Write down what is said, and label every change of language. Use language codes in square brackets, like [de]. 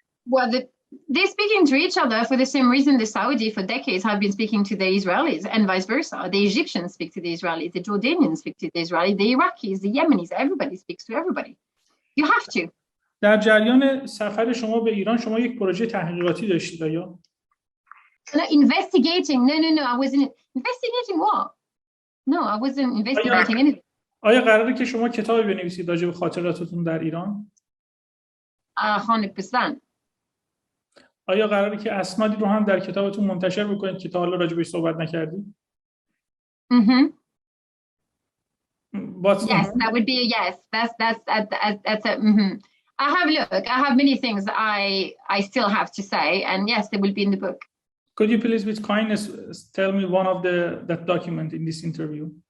[en] Well, they're speaking to each other for the same reason the Saudi for decades have been speaking to the Israelis and vice versa. The Egyptians speak to the Israelis, the Jordanians speak to the Israelis, the Iraqis, the Yemenis, everybody speaks to everybody. You have to. [fa] در جریان سفر شما به ایران شما یک پروژه تحقیقاتی داشتید یا؟ [en] No, investigating. No. I wasn't investigating what? No, I wasn't investigating anything. [fa] آیا قراره که شما کتابی بنویسید راجع به خاطراتتون در ایران؟ [en] 100%. [fa] آیا قراره که اسنادی رو هم در کتابتون منتشر بکنید که تا حالا راجبش صحبت نکردید؟ [en] Yes, that would be a yes. That's a I have many things I still have to say, and yes, they will be in the book. Could you please, with kindness, tell me one of that document in this interview?